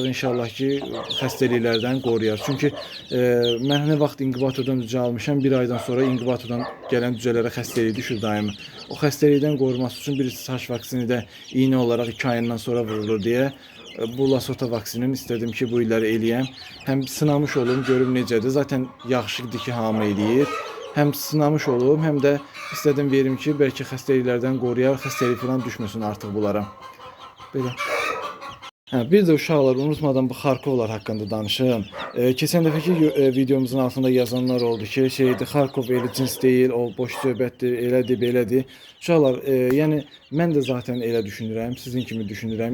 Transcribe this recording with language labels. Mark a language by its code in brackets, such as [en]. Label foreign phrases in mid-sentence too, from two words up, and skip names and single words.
[az] İnşallah ki, xəstəliklərdən qoruyar. Çünki mən nə vaxt inkubatordan cücə almışam, bir aydan sonra inkubatordan gələn cücələrə xəstəlik düşür daimi. O xəstəlikdən qoruması üçün bir saç vaksini də iynə olaraq 2 ayından sonra vurulur deyə bu Lasota vaksinini istedim ki, bu illəri eləyəm. Həm sınamış olum, görüm necədir. Zaten yaxşıdır ki, hamı eləyir. Hem sınamış olum, hem de istedim verim ki, belki xəstəliklərdən qoruyar, xəstəlik falan düşməsin artıq bunlara. Belə. Bir de uşaqlar, unutmadan bu Xarkovlar haqqında danışım. Keçən dəfəki videomuzun altında yazanlar oldu ki, Xarkov elə cins deyil, o boş söhbətdir, elədir, belədir. Uşaqlar, yəni mən də zaten elə düşünürəm, sizin kimi düşünürəm.